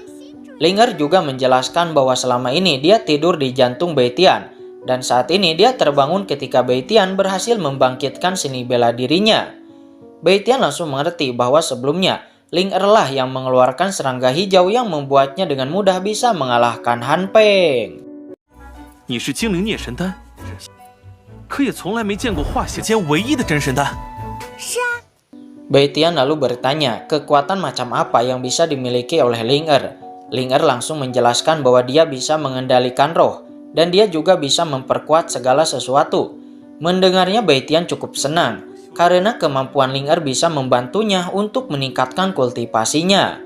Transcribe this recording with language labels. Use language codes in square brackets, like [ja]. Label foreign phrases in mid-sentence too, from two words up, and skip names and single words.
[id] Ling Er juga menjelaskan bahwa selama ini dia tidur di jantung Bei Tian, dan saat ini dia terbangun ketika Bei Tian berhasil membangkitkan seni bela dirinya. Bei Tian langsung mengerti bahwa sebelumnya Ling Er lah yang mengeluarkan serangga hijau yang membuatnya dengan mudah bisa mengalahkan Han Peng. [zh] 你是精灵孽神丹，可也从来没见过化血间唯一的真神丹。 [id] Bei Tian lalu bertanya kekuatan macam apa yang bisa dimiliki oleh Ling Er. Ling Er langsung menjelaskan bahwa dia bisa mengendalikan roh dan dia juga bisa memperkuat segala sesuatu. Mendengarnya Bei Tian cukup senang karena kemampuan Ling Er bisa membantunya untuk meningkatkan kultivasinya.